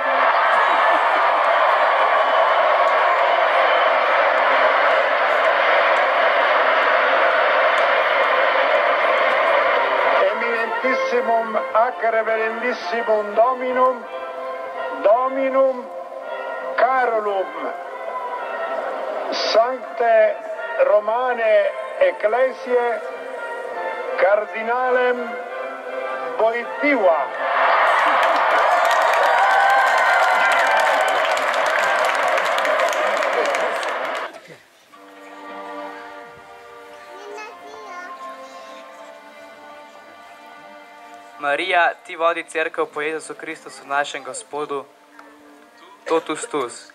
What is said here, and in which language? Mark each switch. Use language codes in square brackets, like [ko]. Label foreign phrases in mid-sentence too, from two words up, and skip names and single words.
[la] Eminentissimum ac reverendissimum Dominum Carolum, Sancte Romane Ecclesiae, Cardinalem Wojtyła. [sl] Marija, ti vodi cerkev po Jezusu Kristusu, našem Gospodu, [la] totus tus.